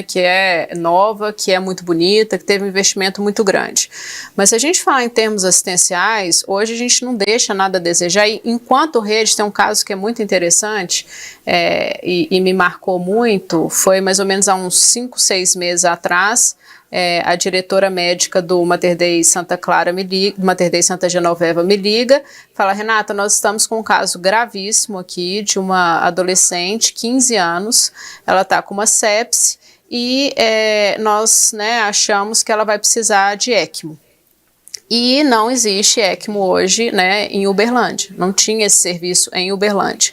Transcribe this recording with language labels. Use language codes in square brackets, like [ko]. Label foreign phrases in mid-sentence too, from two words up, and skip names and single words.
[pt] Que é nova, que é muito bonita, que teve um investimento muito grande. Mas se a gente falar em termos assistenciais, hoje a gente não deixa nada a desejar e enquanto rede tem um caso que é muito interessante e me marcou muito, foi mais ou menos há uns 5, 6 meses atrás. A diretora médica do Mater Dei Santa Clara do Mater Dei Santa Genoveva me liga, fala: Renata, nós estamos com um caso gravíssimo aqui de uma adolescente, 15 anos, ela está com uma sepse e nós, né, achamos que ela vai precisar de ECMO. E não existe ECMO hoje, né, em Uberlândia, não tinha esse serviço em Uberlândia.